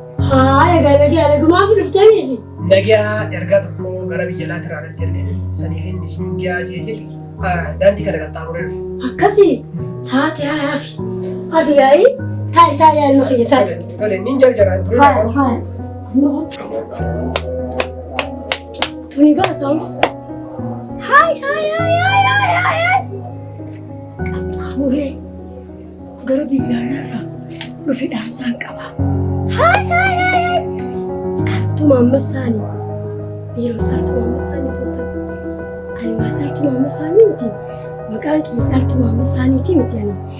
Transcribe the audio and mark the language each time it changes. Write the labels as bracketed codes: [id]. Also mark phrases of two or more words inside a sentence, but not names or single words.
[om] Haa, egaa nagee alagumaa fi dhuftee miifi? Nagaa ergaa tokko gara biyya alaatti irraa natti erganii saniif hin isin gahaa jee jedhu. Ah, daandii kana qaxxaamuree dhufe. Akkasi? Taate haa, hafi. Hafi yaa'i? Taa'i, taa'i, yaa ilma kiyya, taa'i. Tole, tole, nin jarjaraan ture. Haa, haa. Tuni baasaus. Hai, hai, hai, hai, hai, hai, hai. Qaxxaamuree gara biyya alaarraa dhufe dhaamsaan qaba. Hai, hai, hai, hai. Caaltuu Maammed Saanii. Dhiiroo caaltuu Maammed Saanii sun ta'u. Ani waa caaltuu Maammed Saanii miti. Maqaan kiyya caaltuu Maammed Saaniiti miti ani.